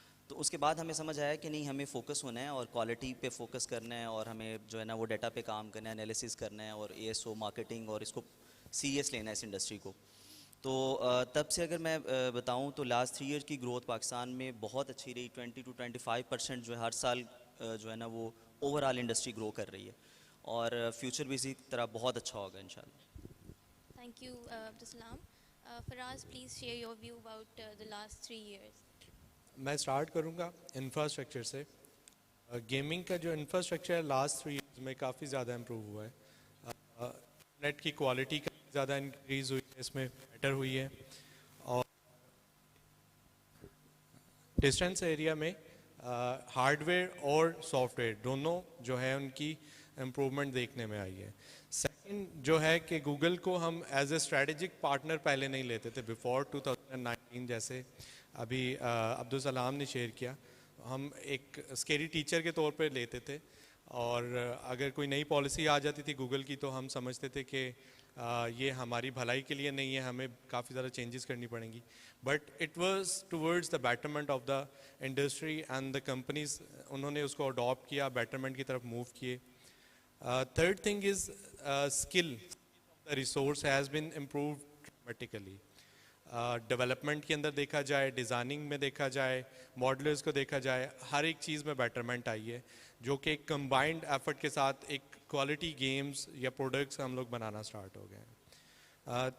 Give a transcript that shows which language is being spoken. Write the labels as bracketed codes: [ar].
[ur] تو اس کے بعد ہمیں سمجھ آیا کہ نہیں, ہمیں فوکس ہونا ہے اور کوالٹی پہ فوکس کرنا ہے, اور ہمیں جو ہے نا وہ ڈیٹا پہ کام کرنا ہے, انالیسس کرنا ہے, اور ASO مارکیٹنگ اور اس کو سیریس لینا ہے اس انڈسٹری کو. تو تب سے اگر میں بتاؤں تو لاسٹ 3 ایئر کی گروتھ پاکستان میں بہت اچھی رہی. 20 to 25% جو ہے ہر سال جو ہے نا وہ اوور آل انڈسٹری گرو کر رہی ہے, اور فیوچر بھی اسی طرح بہت اچھا ہوگا انشاءاللہ. [en] Thank you, Abdul Salam. Faraz, please share your view about the last 3 years. [ur] میں اسٹارٹ کروں گا انفراسٹرکچر سے. گیمنگ کا جو انفراسٹرکچر ہے لاسٹ 3 ایئرز میں کافی زیادہ امپروو ہوا ہے. نیٹ کی کوالٹی کا زیادہ انکریز ہوئی ہے, اس میں بیٹر ہوئی ہے, اور ڈسٹینس ایریا میں ہارڈ ویئر اور سافٹ ویئر دونوں جو ہے ان کی امپروومنٹ دیکھنے میں آئی ہے. سیکنڈ جو ہے کہ گوگل کو ہم ایز اے اسٹریٹجک پارٹنر پہلے نہیں لیتے تھے بیفور 2019, جیسے ابھی عبدالسلام نے شیئر کیا. ہم ایک اسکیری ٹیچر کے طور پہ لیتے تھے, اور اگر کوئی نئی پالیسی آ جاتی تھی گوگل کی تو ہم سمجھتے تھے کہ یہ ہماری بھلائی کے لیے نہیں ہے, ہمیں کافی زیادہ چینجز کرنی پڑیں گی. [en] but it was towards the betterment of the industry and the companies, [ur] انہوں نے اس کو اڈاپٹ کیا, بیٹرمنٹ کی طرف موو کیے. [en] Third thing is skill the resource has been improved dramatically. [ur] Development کے اندر دیکھا جائے, ڈیزائننگ میں دیکھا جائے, ماڈلرز کو دیکھا جائے, ہر ایک چیز میں بیٹرمنٹ آئی ہے, جو کہ ایک کمبائنڈ ایفرٹ کے ساتھ ایک کوالٹی گیمز یا پروڈکٹس ہم لوگ بنانا اسٹارٹ ہو گئے ہیں.